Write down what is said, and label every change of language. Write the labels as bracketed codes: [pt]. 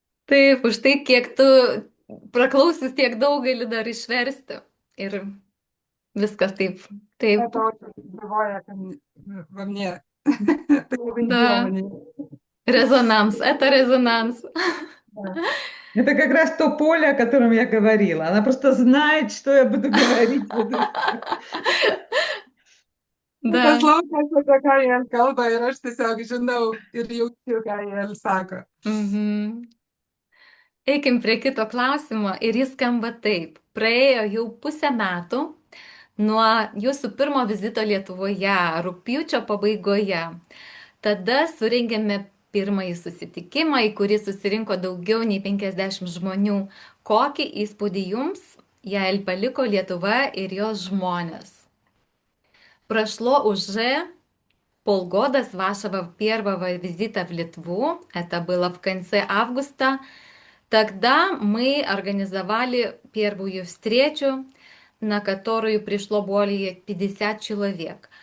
[lt] Taip, už tai, kiek tu praklausius tiek daug gali dar išversti. Ir viskas taip. Taip. [ru] Это очень живое во мне. Это [lt] labai gyva [ru] Да. [lt] manyje. [ru] Резонанс. Это резонанс. Да. Это как раз то поле, о котором я говорила. Она просто знает, что я буду говорить. Да. [lt] Paslaukęs apie ką jie kalba ir aš tiesiog žinau ir jaučiu, ką jie sako. Mhm. Eikim prie kito klausimo ir jis skamba taip. Praėjo jau pusę metų nuo jūsų pirmo vizito Lietuvoje, rugpjūčio pabaigoje. Tada surengėme pirmąjį susitikimą, į kurį susirinko daugiau nei 50 žmonių. Kokį įspūdį jums Jael paliko Lietuva ir jos žmonės? [ru] Прошло уже полгода с вашего первого визита в Литву. Это было в конце августа. Тогда мы организовали первую встречу, на которую пришло более 50 человек.